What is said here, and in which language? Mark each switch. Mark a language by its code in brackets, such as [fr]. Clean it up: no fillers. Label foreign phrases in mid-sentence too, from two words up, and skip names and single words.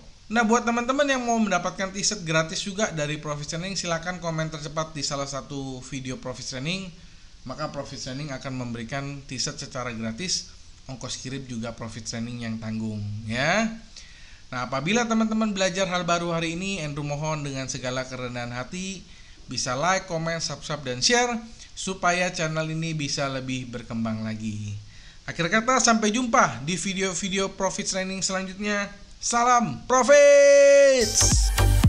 [id] Nah, buat teman-teman yang mau mendapatkan t-shirt gratis juga dari Profit Training, silakan komen tercepat di salah satu video Profit Training. Maka Profit Training akan memberikan t-shirt secara gratis. Ongkos kirim juga Profit Training yang tanggung ya. Nah, apabila teman-teman belajar hal baru hari ini, Andrew mohon dengan segala kerendahan hati bisa [en] like, comment, subscribe [id] dan share supaya channel ini bisa lebih berkembang lagi. Akhir kata, sampai jumpa di video-video Profit Training selanjutnya. Salam Profits!